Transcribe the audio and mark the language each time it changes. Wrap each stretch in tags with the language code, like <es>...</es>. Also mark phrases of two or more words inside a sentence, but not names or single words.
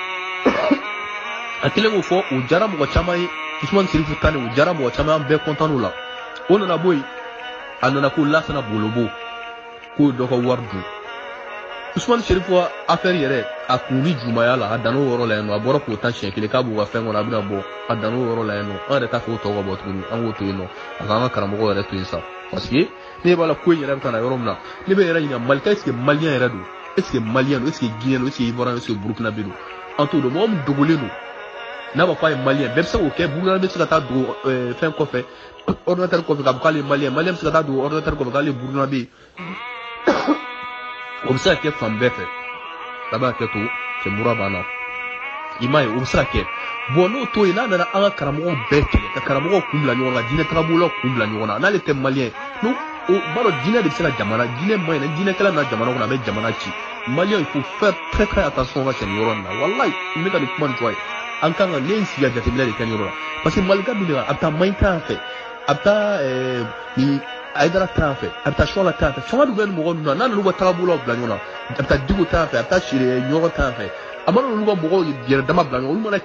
<bm>a kelen k'o fɔ o diyara mɔgɔ caman ye Ousmane Serifou Tane o diyara mɔgɔ caman an bɛɛ content n'o la o nana bɔ yen a nana ko Lassana Bolobo k'o dɔ ka wari dun Ousmane Serifou affaire yɛrɛ a kun ni jumaya la a dan o yɔrɔ la yen nɔ a bɔra k'o ta siɲɛ kelen k'a b'u ka fɛn kɔnɔ a bɛna bɔ a dan o yɔrɔ la yen nɔ an yɛrɛ t'a fɛ o tɔ ka bɔ tuguni an k'o to yen nɔ a k'an ka karamɔgɔ yɛrɛ to yen sa</bm> <fr>parce que</fr> <bm>ne b'a la ko in yɛrɛ bɛ ka na yɔrɔ min na ne bɛ yɛrɛ ɲininka Malika</bm> <fr>est-ce que malien</fr> <bm>yɛrɛ don</bm> <fr>est-ce que malien</fr> <bm>don</bm> <fr>est-ce que guinéen</fr> <bm>don</bm> <fr>est-ce que ivoirien est-ce que burkinabé</fr> <bm>don an t'o dɔn mɔgɔ min dogolen don n'a b'a fɔ a ye malien bɛɛ bɛ se k'o kɛ burukina bɛ se ka taa don fɛn kɔfɛ ordinateur kɔfɛ k'a fɔ k'ale ye malien bɛ se ka taa don ordinateur kɔfɛ k'ale ye burukinabe ye o bɛ se ka kɛ fan bɛɛ fɛ a b'a kɛ to cɛ mura banna i m'a ye o bɛ se ka kɛ bon n'o to yen n'a nana an ka karamɔgɔw bɛɛ kɛlɛ ka karamɔgɔw kun bila ɲɔgɔn na diinɛ tagabolow kun bila ɲɔgɔn na n'ale tɛ malien n'o o b'a dɔn diinɛ de bɛ se ka jamana diinɛ man ɲi dɛ diinɛkɛla na jamana kɔnɔ a bɛ jamana ci</bm> <fr>malien il faut faire très très attention</fr> <bm>ka cɛ nin yɔrɔ in na walayi n bɛ ka nin kuma nin fɔ a ye an kan ka ne ye n sigi ka jateminɛ de kɛ nin yɔrɔ la</bm> <fr>parce que</fr> <bm>Malika dun de a bɛ taa maɲi tan fɛ a bɛ taa nin Aïdara tan fɛ a bɛ taa Suwala tan fɛ fanga dun bɛ nin mɔgɔ ninnu na n'a n'olu ka tagabolow bila ɲɔgɔn na a bɛ taa Diko tan fɛ a bɛ taa Sire Ɲɔgɔn tan fɛ a mana olu ka mɔgɔw yɛrɛ dama bila ɲɔgɔn olu mana</bm>